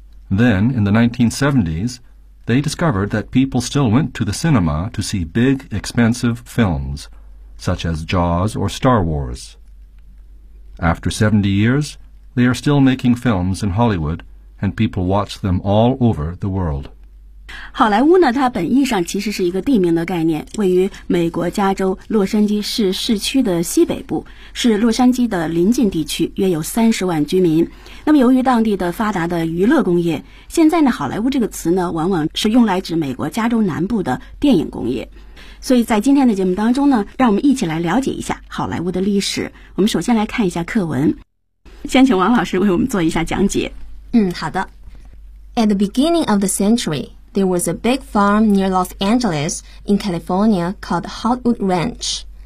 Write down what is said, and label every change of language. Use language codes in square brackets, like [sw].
[en] Then, in the 1970s, they discovered that people still went to the cinema to see big, expensive films, such as Jaws or Star Wars. After 70 years, they are still making films in Hollywood, and people watch them all over the world. [zh] 好莱坞呢，它本意上其实是一个地名的概念，位于美国加州洛杉矶市市区的西北部，是洛杉矶的邻近地区，约有30万居民。那么由于当地的发达的娱乐工业，现在呢，好莱坞这个词呢，往往是用来指美国加州南部的电影工业。所以在今天的节目当中呢，让我们一起来了解一下好莱坞的历史。我们首先来看一下课文，先请王老师为我们做一下讲解。好的。 [en] At the beginning of the century, there was a big farm near Los Angeles in California called Hollywood Ranch.